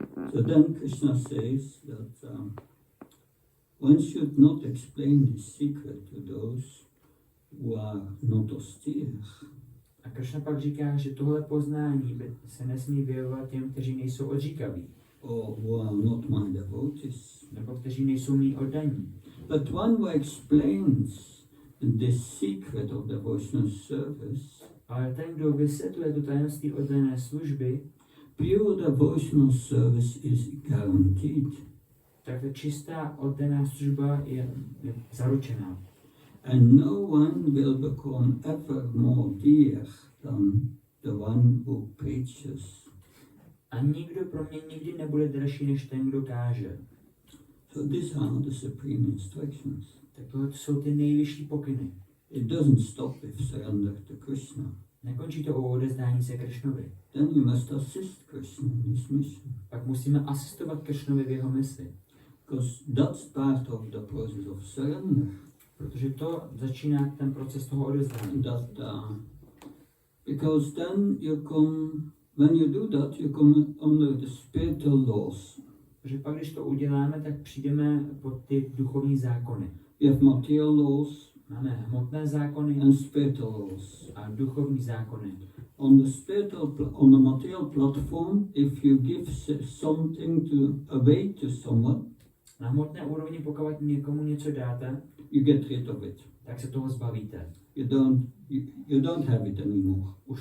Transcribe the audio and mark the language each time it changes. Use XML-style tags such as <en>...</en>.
<en>So then Krishna says that one should not explain this secret to those who are not austere.</en> <cs>A Krishna pak říká, že tohle poznání se nesmí vyjevovat těm, kteří nejsou odříkaví.</cs> <en>Or who are not my devotees.</en> <cs>Nebo kteří nejsou mý oddaní.</cs> <en>But one who explains the secret of devotional service,</en> <cs>ale ten, kdo vysvětluje to tajemství oddané služby,</cs> <en>pure devotional service is guaranteed.</en> <cs>Tak ta čistá oddaná služba je zaručená.</cs> <en>And no one will become ever more dear than the one who preaches.</en> <cs>A nikdo pro mě nikdy nebude dražší než ten, kdo káže.</cs> <en>So these are the supreme instructions.</en> <cs>Tak tohle jsou ty nejvyšší pokyny.</cs> <en>It doesn't stop with surrender to Krishna.</en> <cs>Nekončí to o odezdání se Krishnovi.</cs> <en>Then you must assist Krishna in his mission.</en> <cs>Pak musíme asistovat Krishnovi v jeho misi.</cs> <en>Because that's part of the process of surrender.</en> <cs>Protože to začíná ten proces toho odezdání.</cs> <en>Because then you come, when you do that, you come under the spiritual laws.</en> <cs>Protože pak, když to uděláme, tak přijdeme pod ty duchovní zákony.</cs> <en>You have material laws.</en> <cs>Máme hmotné zákony</cs> <en>and spiritual laws.</en> <cs>A duchovní zákony.</cs> <en>On the material platform, if you give something away to someone,</en> <cs>na hmotné úrovni, pokud někomu něco dáte,</cs> <en>you get rid of it.</en> <cs>Tak se toho zbavíte.</cs> <en>You don't have it anymore.</en>